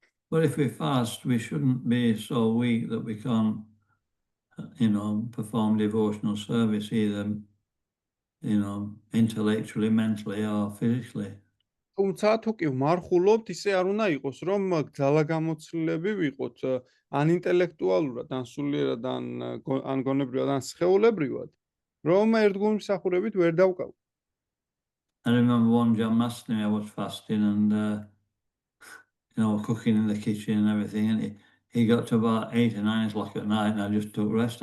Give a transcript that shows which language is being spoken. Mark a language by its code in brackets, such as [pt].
[en] But if we fast, we shouldn't be so weak that we can't, perform devotional service either, intellectually, mentally, or physically. [ka] თუმცა თუ კი ვმარხულობთ, ისე არ უნდა იყოს, რომ ძალაგამოცლილები ვიყოთ ან ინტელექტუალურად, ან სულიერად, ან გონებრივად, ან სხეულებრივად, რომ ერთგული მსახურებით ვერ დავკავოთ. [en] I remember one Janmashtami I was fasting and, cooking in the kitchen and everything, and he got to about 8 or 9 o'clock at night and I just took rest.